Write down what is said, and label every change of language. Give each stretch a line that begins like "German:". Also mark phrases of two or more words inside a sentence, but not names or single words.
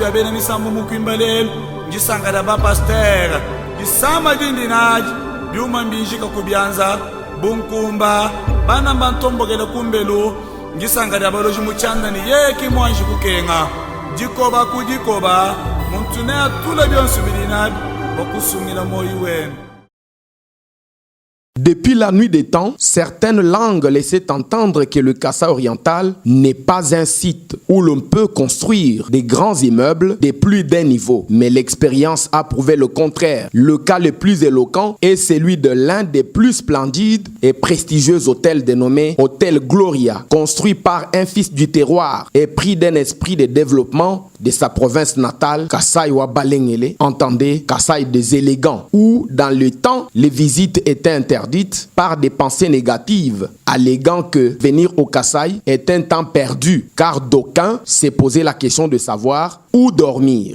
Luba-Lulua: bya bene misambu mu kwimbalelo njisanga ya ba pasteur jisama dindinaji byuma mbinjika kubyanza bunkumba bana bantombogele kumbelu njisanga ya baloji muchanda ni yeki mwanji kukenga jikoba kujikoba muntune atula byonsu bilinabi bokusumila moyi wenu.
French: Depuis la nuit des temps, certaines langues laissaient entendre que le Kasaï oriental n'est pas un site où l'on peut construire des grands immeubles de plus d'un niveau. Mais l'expérience a prouvé le contraire. Le cas le plus éloquent est celui de l'un des plus splendides et prestigieux hôtels dénommé Hôtel Gloria, construit par un fils du terroir et pris d'un esprit de développement de sa province natale, Kasaï
Luba-Lulua: wa Balengele,
French: entendez Kasaï des élégants, où dans le temps, les visites étaient interdites par des pensées négatives, alléguant que venir au Kasaï est un temps perdu, car d'aucuns s'est posé la question de savoir où dormir.